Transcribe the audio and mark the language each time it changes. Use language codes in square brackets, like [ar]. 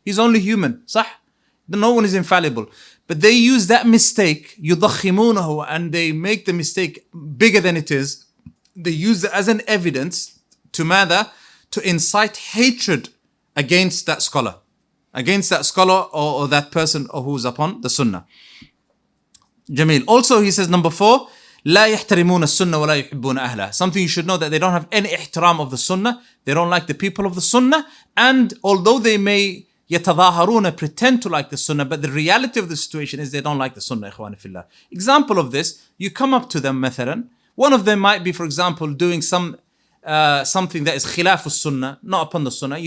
[en] He's only human, [ar] صح? [en] No one is infallible. But they use that mistake, [ar] يضخمونه, [en] and they make the mistake bigger than it is. They use it as an evidence to incite hatred against that scholar. against that scholar or that person who's upon the sunnah. Jamil. Also he says number 4, [ar] لا يحترمون السنة ولا يحبون أهلها. [en] Something you should know, that they don't have any ihtiram of the sunnah, they don't like the people of the sunnah, and although they may [ar] يتظاهرون, [en] pretend to like the sunnah, but the reality of the situation is they don't like the sunnah. [ar] إخواني في الله. [en] Example of this, you come up to them [ar] مثلا, [en] one of them might be, for example, doing something that is [ar] خلاف السنة, [en] not upon the sunnah.